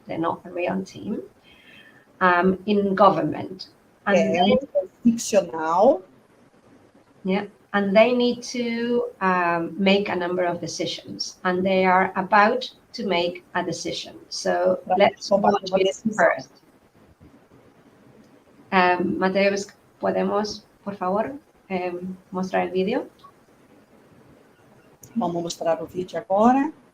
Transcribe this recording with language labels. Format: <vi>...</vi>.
<en>They're not a real team. In government. And fictional. Yeah. And they need to make a number of decisions. And they are about to make a decision. So let's watch it first.</en> <es>Mateos, ¿podemos, por favor, mostrar el vídeo?</es> <pt>Vamos mostrar o vídeo agora.</pt>